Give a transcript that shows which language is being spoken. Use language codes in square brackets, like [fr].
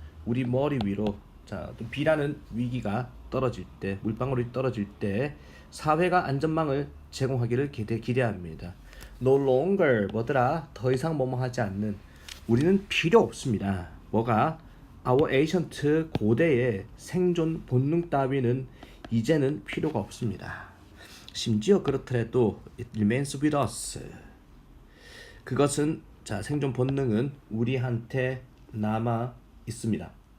[ko] 우리 머리 위로 또 비라는 위기가 떨어질 때 물방울이 떨어질 때 사회가 안전망을 제공하기를 기대합니다. [en] No longer [ko] 뭐더라 더 이상 뭐뭐 하지 않는 우리는 필요 없습니다. 뭐가 [en] our ancient [ko] 고대의 생존 본능 따위는 이제는 필요가 없습니다. 심지어 그렇더라도 [en] it remains with us. [ko] 그것은 자 생존 본능은 우리한테 남아 있습니다.